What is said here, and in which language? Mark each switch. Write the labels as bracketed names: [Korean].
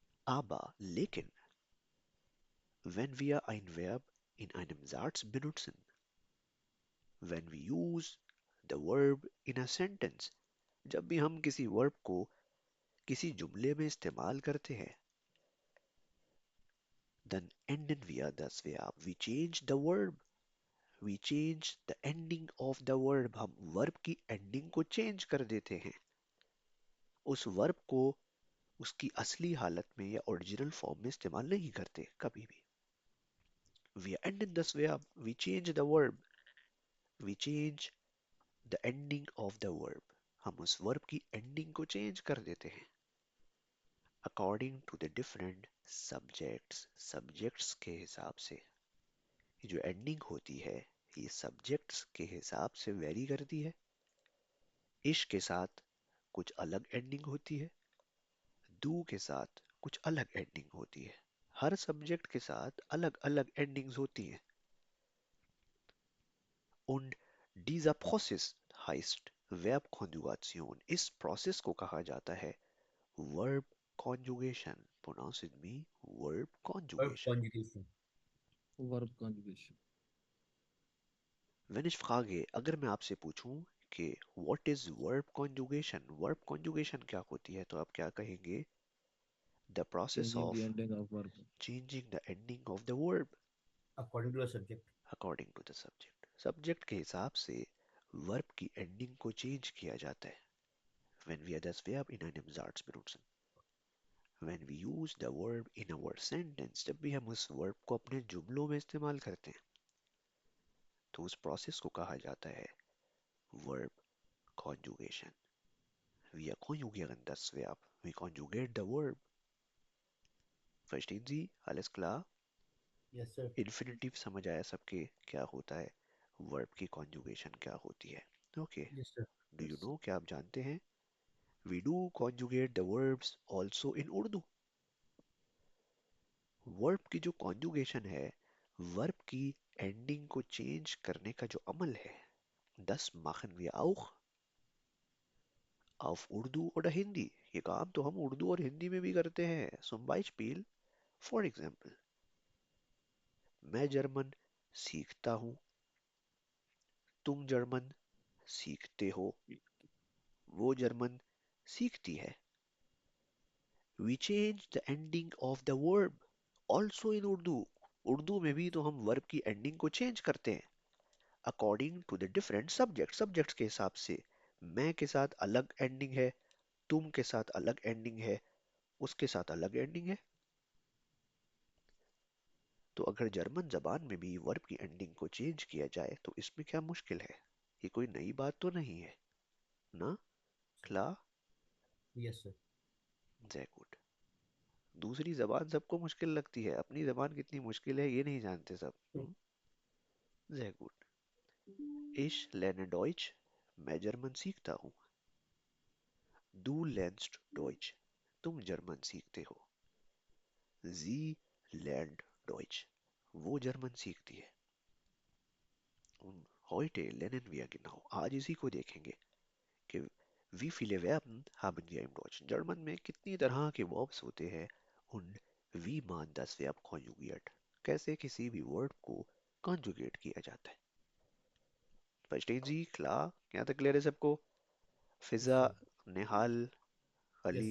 [Hindi] Aber, लेकिन, [German] wenn wir ein Verb in einem Satz benutzen, [English] when we use the verb in a sentence, [Hindi] जब भी हम किसी verb को किसी जुमले में इस्तेमाल करते हैं, [German] then enden wir das Verb. [English] We change the verb. We change the ending of the verb. [Hindi] हम वर्ब की एंडिंग को चेंज कर देते हैं. उस वर्ब को उसकी असली हालत में या ओरिजिनल फॉर्म में इस्तेमाल नहीं करते कभी भी. [English] We end this verb. We change the verb. We change the ending of the verb. [Hindi] हम उस वर्ब की एंडिंग को चेंज कर देते हैं. [English] According to the different subjects. [Hindi] Subjects के हिसाब से. ये जो एंडिंग होती है ये सब्जेक्ट्स के हिसाब से वेरी करती है. इश के साथ कुछ अलग एंडिंग होती है. डू के साथ कुछ अलग एंडिंग होती है. हर सब्जेक्ट के साथ अलग अलग एंडिंग्स होती हैं. [German] Und dieser Prozess heißt Verbkonjugation. [Hindi] इस प्रोसेस को कहा जाता है verb conjugation. [English] Pronounce with me, verb Verb conjugation. conjugation. Verb conjugation. [German] Wenn ich frage, [Hindi] अगर मैं आपसे पूछूं कि [English] what is verb conjugation? [Hindi] Verb conjugation क्या होती है तो आप क्या कहेंगे? [English] The process Changing the of ending of verb. changing the ending of the verb According to the subject. according to the subject. [Hindi] Subject के हिसाब से verb की ending को change किया जाता है. [German] Wenn wir das Verb in einem Satz benutzen. [English] When we use the verb in our sentence, [Hindi] जब भी हम उस verb को अपने जुमलों में इस्तेमाल करते हैं तो उस process को कहा जाता है verb conjugation. [German] Wir konjugieren das Verb. [English] We conjugate the verb. [German] Verstehen Sie? Alles klar? [English] Yes, sir. [Hindi] Infinitive समझ आया सबके क्या होता है, वर्ब की कॉन्जुगेशन क्या होती है? [English] Okay, Yes, sir. Do you Yes. [Hindi] No, क्या आप जानते हैं [English] we do conjugate the verbs also in Urdu? [Hindi] Verb की जो कॉन्जुगेशन है, वर्ब की एंडिंग को चेंज करने का जो अमल है, [German] das machen wir auch auf Urdu oder Hindi. [Hindi] ये काम तो हम उर्दू और हिंदी में भी करते हैं. [German] Zum Beispiel, [English] for example, [Hindi] मैं जर्मन सीखता हूँ, तुम जर्मन सीखते हो, वो जर्मन सीखती है. [English] We change the ending of the verb also in Urdu. [Hindi] Urdu में भी तो हम वर्ब की एंडिंग को चेंज करते हैं [English] according to the different subjects [Hindi] के हिसाब से. मैं के साथ अलग एंडिंग है, तुम के साथ अलग एंडिंग है, उसके साथ अलग एंडिंग है. तो अगर जर्मन जबान में भी वर्ब की एंडिंग को चेंज किया जाए तो इसमें क्या मुश्किल है? ये कोई नई बात तो नहीं है ना? क्ला. [English] Yes, sir. Jai good. [Hindi] दूसरी जबान सबको मुश्किल लगती है, अपनी जबान कितनी मुश्किल है ये नहीं जानते सब. [German] जय गुड. Ich lerne Deutsch. [Hindi] मैं जर्मन सीखता हूँ. [German] Du lernst Deutsch. [Hindi] तुम जर्मन सीखते हो. [German] Sie lernt Deutsch. [Hindi] वो जर्मन सीखती है. [German] Und heute lernen wir genau. [Hindi] आज इसी को देखेंगे कि [German] wie viele Verben haben wir im Deutschen. [Hindi] German में कितनी तरह के verbs होते हैं [German] und wie man das Verb konjugiert. [Hindi] कैसे किसी भी वर्ब को conjugate किया जाता है. [German] Verstehen Sie? Klar? [Hindi] यहाँ तक क्लियर है सबको? [English] Yes, Fiza, sir. Nihal, Yes, Ali,